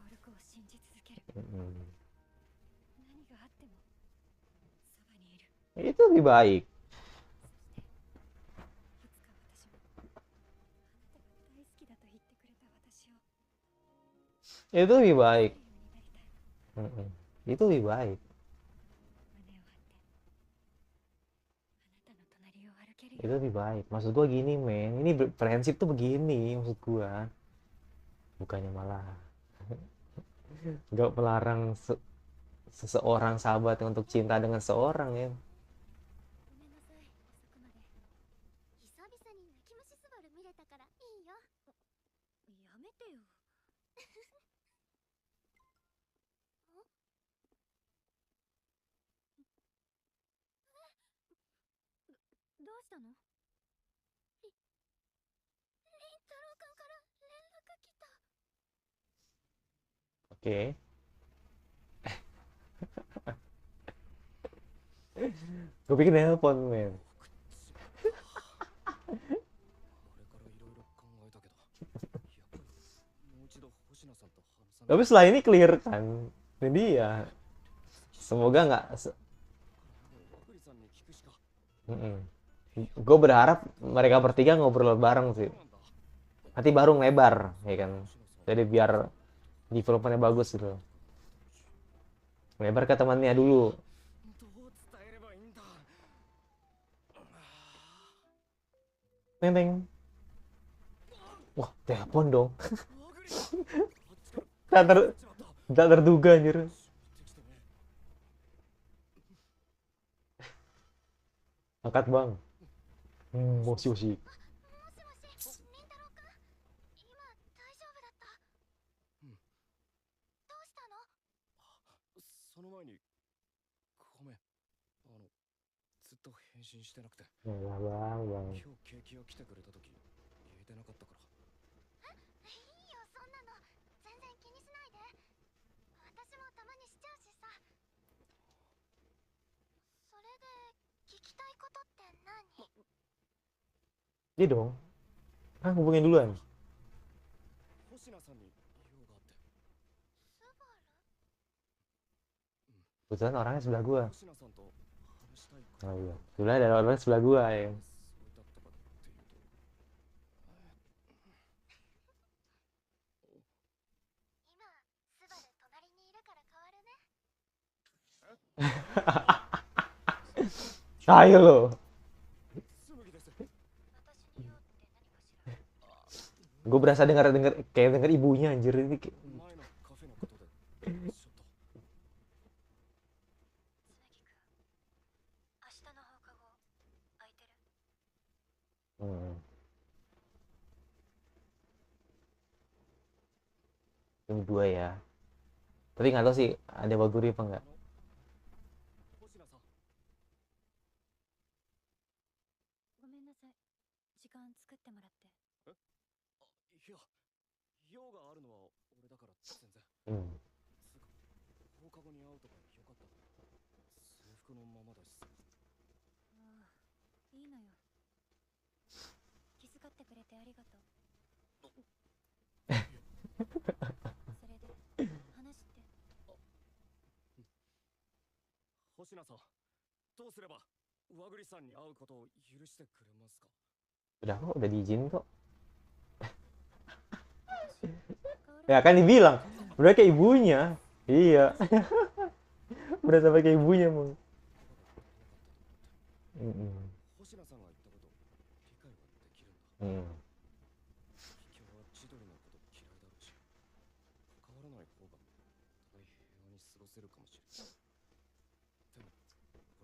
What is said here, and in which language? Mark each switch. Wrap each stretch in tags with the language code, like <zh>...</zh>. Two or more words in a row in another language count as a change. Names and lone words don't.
<ja>Mm. 何があっ</ja> <id>Itu lebih baik.</id> <ja>そしていつか私もあなたが大好きだと言ってくれた私を</ja> <id>Itu lebih</id> <ja>愛せ</ja> <id>baik.</id> <ja>るようになりたい。</ja> <id>Mm-mm. Itu lebih baik.</id> <ja>胸を張ってあなたの隣を歩けるよ</ja> <id>Itu</id> <ja>うに。</ja> <id>lebih baik. Maksud gua gini, men. Ini prinsip tuh begini, maksud gua. Bukannya malah nggak melarang seseorang sahabat untuk cinta dengan seorang ya.</id> <ja>ごめんなさい、遅くまで。久々に泣き虫スバル見れたからいいよ。やめてよ。どうしたの？りんたろうくんから連絡来た。</ja> <id>Oke. Gue pikir nelpon, men.</id> <ja>あれからいろいろ考えたけど、やっぱりもう一度星名さんと話さない。</ja> <id>Tapi setelah ini clear kan. Ini dia. Semoga nggak.</id> <ja>ワグリさんに聞くしか。</ja> <id>Gue berharap mereka bertiga ngobrol bareng sih. Nanti baru ngelebar, ya kan. Jadi biar developmentnya bagus gitu. Ngelebar ke temannya dulu.</id> <ja>どう伝えればいいんだ。 Teng teng.</ja> <id>Wah, telepon dong.</id> <ja>ワグリ、あっちから</ja> <id>Tak, tak terduga anjir.</id> <ja>てきてね。</ja> <id>Angkat bang.</id> <ja>もしもし. もしもし、りんたろうくん、今大丈夫だった？うん。どうしたの？その前に、ごめん。ずっと返信してなくて。</ja> <id>Ya bang, bang.</id> <ja>今日ケーキ屋来てくれた時言えてなかったから。いいよ、そんなの全然気にしないで。私もたまにしちゃうしさ。それで聞きたいことって何？</ja> <id>Iya dong. Kan hubungin duluan.</id> <ja>星名さんに用があって。スバル？</ja> <id>Kebetulan orangnya sebelah gua.</id> <ja>星名さんと話したいこと</ja> <id>Oh iya. Sebelah ada orang sebelah gua ya.</id> <ja>そうだったかっていうと、今スバル隣にいるから変わるね。</ja> <id>Ayo lo.</id> <ja>すぐにです。私に用って何かしら？</ja> <id>Gue berasa denger kayak denger ibunya anjir ini.</id> <ja>前のカフェのことでちょっと。つむぎくん、明日の放課後空いてる？</ja> <id>Ini dua ya. Tapi nggak tahu sih ada Waguri apa enggak.</id> <ja>星名さん、ごめんなさい、時間作ってもらって。いや、用があるのは俺だから全然。つうか、放課後に会うとかよかった。制服のままだしさ。ああ、いいのよ。気遣ってくれてありがとう。それで話って？星名さん、どうすればワグリさんに会うことを許してくれますか？</ja> <id>Udah kok, udah diizin kok.</id> <ja>私、変わ</ja> <id>Ya</id> <ja>ら</ja> <id>kan dibilang, udah kayak ibunya. Iya. Udah sampai kayak ibunya, Mung.</id> <ja>星名さんが言ったこと理解はできるんだ。今日は千鳥のこと嫌いだろうし、関わらない方がお互い平和に過ごせるかもしれない。でもこれ</ja>